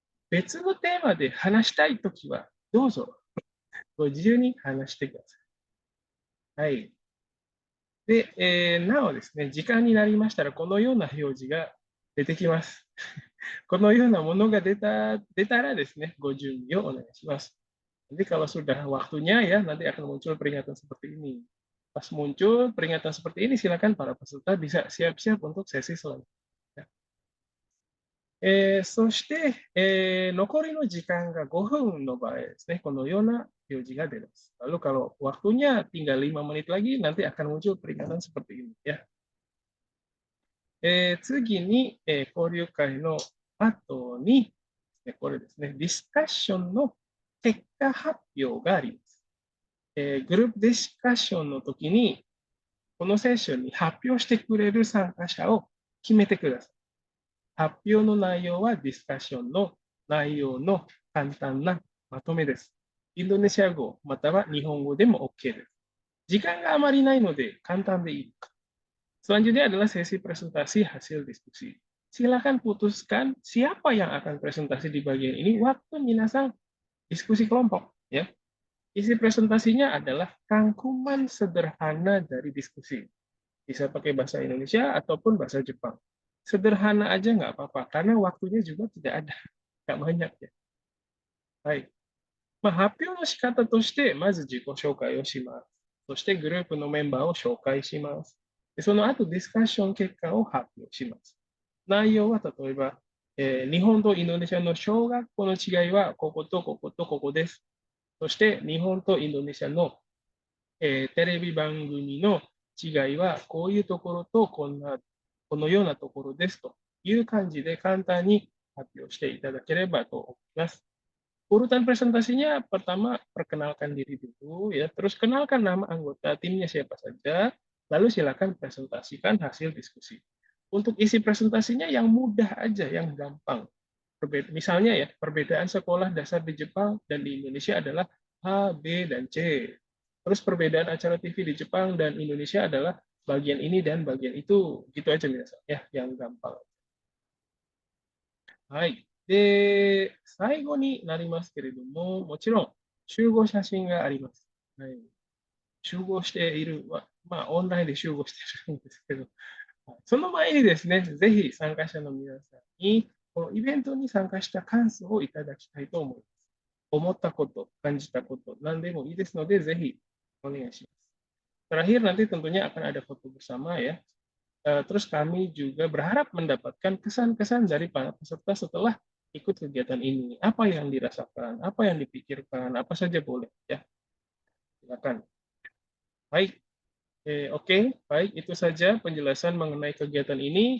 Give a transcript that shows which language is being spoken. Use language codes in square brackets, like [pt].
[ja] 別のテーマで話したいときは、どうぞご自由に話してください。はい。で、なおですね、時間になりましたら、このような表示が出てきます。このようなものが出たらですね、ご準備をお願いします。 [id] Nanti kalau sudah waktunya ya, nanti akan muncul peringatan seperti ini. Pas muncul peringatan seperti ini, silakan para peserta bisa siap-siap untuk sesi selanjutnya. [ja] そして、残りの時間が5分の場合ですね、このような表示が出ます。 [id] Lalu kalau waktunya tinggal 5 menit lagi, nanti akan muncul peringatan seperti ini ya. [ja] 次に、交流会の後に、これですね、ディスカッションの結果発表があります。グループディスカッションの時に、このセッションに発表してくれる参加者を決めてください。発表の内容はディスカッションの内容の簡単なまとめです。インドネシア語または日本語でも OK です。時間があまりないので簡単でいい。 [id] Selanjutnya adalah sesi presentasi hasil diskusi. Silakan putuskan siapa yang akan presentasi di bagian ini waktu minasang diskusi kelompok. Ya. Isi presentasinya adalah rangkuman sederhana dari diskusi. Bisa pakai bahasa Indonesia ataupun bahasa Jepang. Sederhana aja nggak apa-apa, karena waktunya juga tidak ada, nggak banyak ya. Baik. [ja] 発表の仕方として、まず自己紹介をします。そしてグループのメンバーを紹介します。その後、ディスカッション結果を発表します。内容は例えば、日本とインドネシアの小学校の違いはこことこことここです。そして日本とインドネシアの、テレビ番組の違いはこういうところとこのようなところですという感じで簡単に発表していただければと思います。 [id] Urutan presentasinya pertama perkenalkan diri dulu ya, terus kenalkan nama anggota timnya siapa saja, lalu silakan presentasikan hasil diskusi. Untuk isi presentasinya yang mudah aja, yang gampang. Misalnya ya, perbedaan sekolah dasar di Jepang dan di Indonesia adalah A, B, dan C. Terus perbedaan acara TV di Jepang dan Indonesia adalah bagian ini dan bagian itu. Gitu aja biasanya, ya, yang gampang. [ja] はい。で、最後になりますけれども、もちろん集合写真があります。はい、集合している、オンラインで集合しているんですけど、その前にですね、ぜひ参加者の皆さんに、このイベントに参加した感想をいただきたいと思います。思ったこと、感じたこと、何でもいいですので、ぜひお願いします。 [id] Terakhir nanti tentunya akan ada foto bersama ya. Terus kami juga berharap mendapatkan kesan-kesan dari para peserta setelah ikut kegiatan ini. Apa yang dirasakan, apa yang dipikirkan, apa saja boleh ya. Silakan. Baik, oke, baik itu saja penjelasan mengenai kegiatan ini.